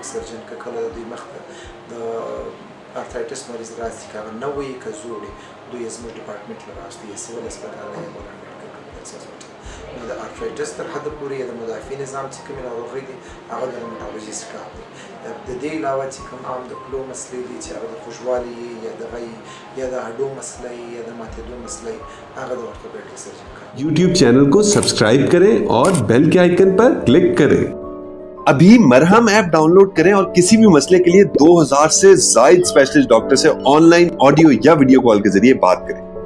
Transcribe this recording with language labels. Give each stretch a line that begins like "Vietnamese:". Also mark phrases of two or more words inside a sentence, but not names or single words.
Pashto: سرجن که کله د دوی مخته د ارترایټس مریض راځي که هغه نوی یې که زوړ یې دوی یې زموږ ډپارټمنټ له راشي یا سیول هسپتال یا بولان میډیکل کمپلیکس هسپتال نو د ارترایټس تر حده پورې یا د مدافع نظام چې کومې ناروغۍ دي هغه د روماتولوژیست کار دی د دې علاوه چې کوم عام د پلو مسلې دي چې هغه د خوږوالي یا دغه یا د هډو مسله یا د ماتېدو مسله هغه د
English: orthopedic surgeon
Pashto: کار
Urdu: YouTube چینل کو سبسکرائب کریں اور بیل کے آئیکن پر کلک کریں. ابھی مرہم
English: app download
Urdu: کریں اور کسی بھی مسئلے کے لیے 2000 سے زیادہ
English: specialist doctor
Urdu: سے
English: online audio
Urdu: یا
English: video call
Urdu: کے ذریعے بات کریں.